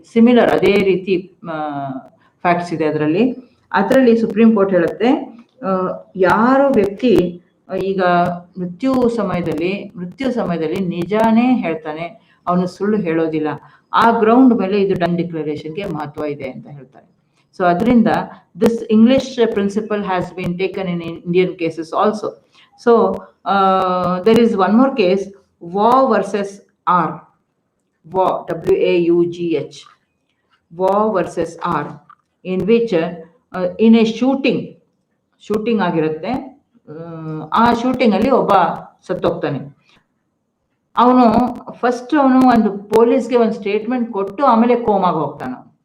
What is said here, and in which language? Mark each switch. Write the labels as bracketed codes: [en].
[kn] Similar ಅದೇ ರೀತಿ facts ಇದೆ ಅದರಲ್ಲಿ ಸುಪ್ರೀಂ ಕೋರ್ಟ್ ಹೇಳುತ್ತೆ, ಯಾರು ವ್ಯಕ್ತಿ ಈಗ ಮೃತ್ಯು ಸಮಯದಲ್ಲಿ ನಿಜಾನೇ ಹೇಳ್ತಾನೆ, ಅವನು ಸುಳ್ಳು ಹೇಳೋದಿಲ್ಲ, ಆ ಗ್ರೌಂಡ್ ಮೇಲೆ ಇದು ಡನ್ ಡಿಕ್ಲರೇಷನ್ಗೆ ಮಹತ್ವ ಇದೆ ಅಂತ ಹೇಳ್ತಾರೆ. ಸೊ ಅದರಿಂದ [en] This English principle has been taken in Indian cases also. So there is one more case, Waugh versus R, Waugh, WAUGH, Waugh versus R, in which in a shooting [kn] ಆಗಿರುತ್ತೆ, ಆ shooting ಅಲ್ಲಿ ಒಬ್ಬ ಸತ್ತೋಗ್ತಾನೆ. ಅವನು ಒಂದು ಪೊಲೀಸ್ಗೆ ಒಂದು statement ಕೊಟ್ಟು ಆಮೇಲೆ ಕೋಮಾಗ ಹೋಗ್ತಾನೆ.